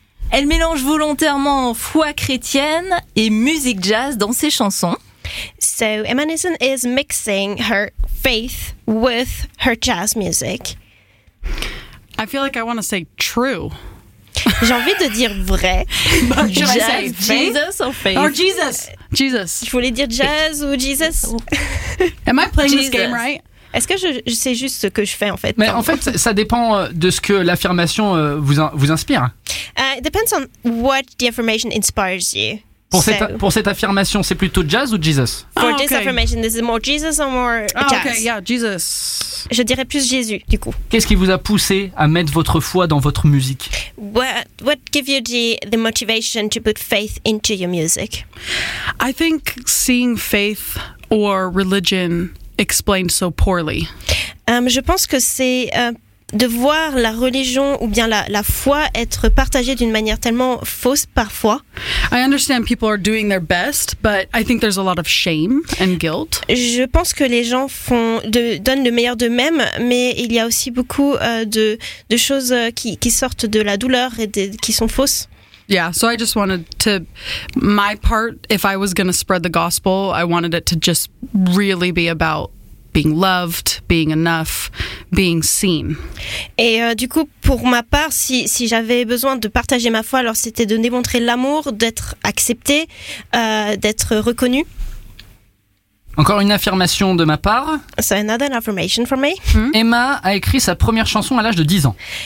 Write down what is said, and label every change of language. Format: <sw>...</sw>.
<fr>Elle mélange volontairement foi chrétienne et musique jazz dans ses chansons.</fr> <en>So, Emanisen is mixing her faith with her jazz music. I feel like I want to say true.</en> <fr>J'ai envie de dire vrai.</fr> <en>Should jazz, I say faith? Jesus or faith? Or Jesus. Jesus.</en> <fr>Je voulais dire jazz ou Jesus.</fr> <en>Am I playing Jesus. This game right?</en> <fr>Est-ce que je sais juste ce que je fais en fait? Mais en fait, ça dépend de ce que l'affirmation vous inspire.</fr> <en>It depends on what the affirmation inspires you.</en> <fr>Pour cette affirmation, c'est plutôt jazz ou Jesus?</fr> <en>For this affirmation, this is more Jesus or more jazz? Okay, yeah, Jesus.</en> <fr>Je dirais plus Jésus, du coup. Qu'est-ce qui vous a poussé à mettre votre foi dans votre musique?</fr> <en>What gave you the motivation to put faith into your music? I think seeing faith or religion explained so poorly.</en> <fr>Je pense que c'est de voir la religion ou bien la foi être partagée d'une manière tellement fausse parfois.</fr> <en>I understand people are doing their best, but I think there's a lot of shame and guilt.</en> <fr>Je pense que les gens donnent le meilleur d'eux-mêmes, mais il y a aussi beaucoup de choses qui sortent de la douleur et qui sont fausses.</fr> <en>Yeah, so I just wanted to, my part, if I was going to spread the gospel, I wanted it to just really be about being loved, being enough, being seen.</en> <fr>Et du coup, pour ma part, si j'avais besoin de partager ma foi, alors c'était de démontrer l'amour, d'être accepté, d'être reconnu. Encore une affirmation de ma part.</fr> <en>So another affirmation for me. Mm-hmm.</en> <fr>Emma a écrit sa première chanson à l'âge de 10 ans.</fr>